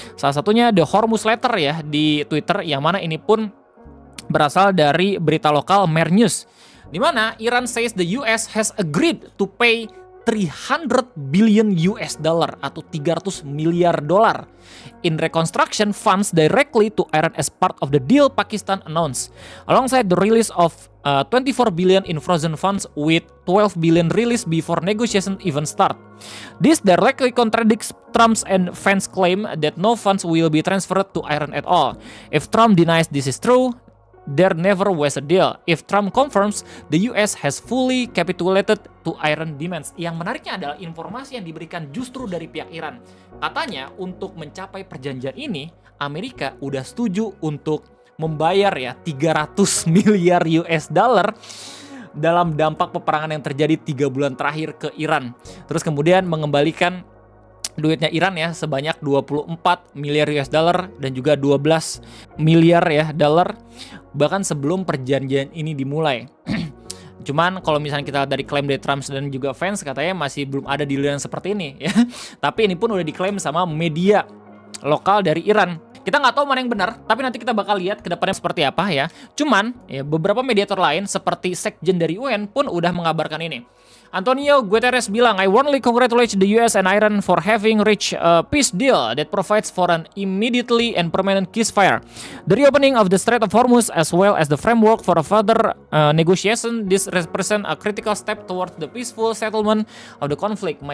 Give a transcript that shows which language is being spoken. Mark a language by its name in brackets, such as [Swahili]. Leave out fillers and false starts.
[Indonesian] Salah satunya The Hormuz Letter ya di Twitter, yang mana ini pun berasal dari berita lokal Mer News, di mana [English] Iran says the US has agreed to pay 300 billion US dollar [Indonesian] atau 300 miliar dolar [English] in reconstruction funds directly to Iran as part of the deal Pakistan announced, alongside the release of 24 billion in frozen funds with 12 billion released before negotiations even start. This directly contradicts Trump's and Vance's claim that no funds will be transferred to Iran at all. If Trump denies this is true, there never was a deal. If Trump confirms, the US has fully capitulated to Iran demands. [Indonesian] Yang menariknya adalah informasi yang diberikan justru dari pihak Iran. Katanya untuk mencapai perjanjian ini, Amerika udah setuju untuk membayar ya 300 miliar US dollar dalam dampak peperangan yang terjadi 3 bulan terakhir ke Iran. Terus kemudian mengembalikan duitnya Iran ya sebanyak 24 miliar US dollar dan juga 12 miliar ya dolar bahkan sebelum perjanjian ini dimulai. Cuman kalau misalnya kita dari klaim dari Trump dan juga Vance, katanya masih belum ada deal yang seperti ini ya. Tapi ini pun udah diklaim sama media lokal dari Iran. Kita nggak tahu mana yang benar, tapi nanti kita bakal lihat ke depannya seperti apa ya. Cuman ya, beberapa mediator lain seperti Sekjen dari UN pun udah mengabarkan ini. [English] Antonio Guterres bilang, "I warmly congratulate the US and Iran for having reached a peace deal that provides for an immediately and permanent ceasefire. The reopening of the Strait of Hormuz as well as the framework for a further negotiation, this represent a critical step towards the peaceful settlement of the conflict.